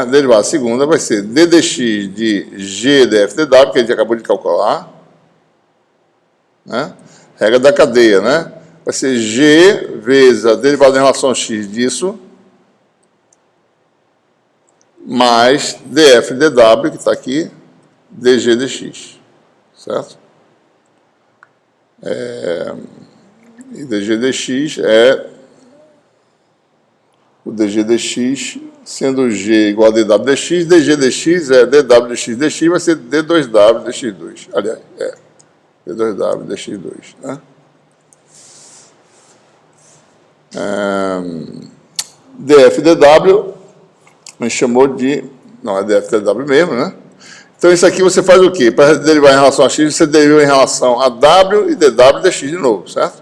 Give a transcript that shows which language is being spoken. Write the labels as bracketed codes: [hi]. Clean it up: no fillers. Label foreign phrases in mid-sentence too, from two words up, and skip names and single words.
[pt] Derivada segunda vai ser d dx de g df dw, que a gente acabou de calcular, né? Regra da cadeia, né? Vai ser g vezes a derivada em relação a x disso, mais df dw, que está aqui, dg dx, certo? E dg dx é o dg dx, sendo g igual a dw dx, dg dx é dw dx dx, vai ser d2w dx2. Aliás, d2w dx2, né? df dw, a gente chamou de... Não, é df dw mesmo, né? Então, isso aqui você faz o quê? Para derivar em relação a x, você deriva em relação a w e dw dx de novo, certo?